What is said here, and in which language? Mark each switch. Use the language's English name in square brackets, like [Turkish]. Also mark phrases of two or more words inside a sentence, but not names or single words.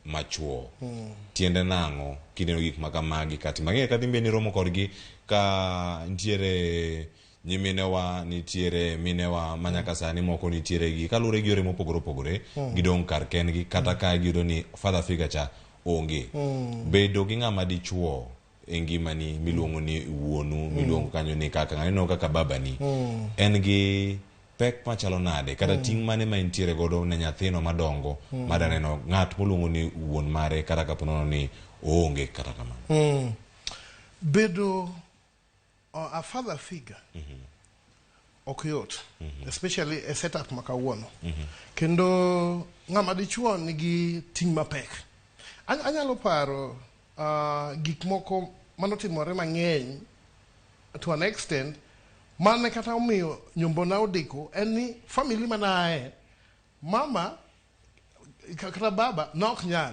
[Luo (Kenya and Tanzania)] machuo. Tiende nango kineno gik makamagi kati mang'e kadhi mbeni romo kodgi ka nitiere nyiminewa nitiere minewa manyaka sani moko nitiere gi kalure gi yore mopogore opogore gidong kar kendgi kata ka giyudo ni [English] father figure [Luo (Kenya and Tanzania)] cha onge. Bedo gi ng'ama dichuo e ngimani miluongo ni wuonu miluongo kanyo ni kaka ng'ano kaka babani en gi pek machalo nade kata ting' mane ma intiere godo ne nyathino madongo madaneno ng'at moluongo ni wuon mare kata kaponono ni oonge kata kamano. [English] Bedo a father figure [Luo (Kenya and Tanzania)] ok yot, [English] especially a setup makawuono. [Luo (Kenya and Tanzania)] Kendo ng'ama dichuo nigi ting' mapek. Anyalo paro gik moko manotimore mang'eny [English] to an extent [Luo (Kenya and Tanzania)] mane kata omiyo nyombona odeko en ni family manae mama kata baba nok nyal.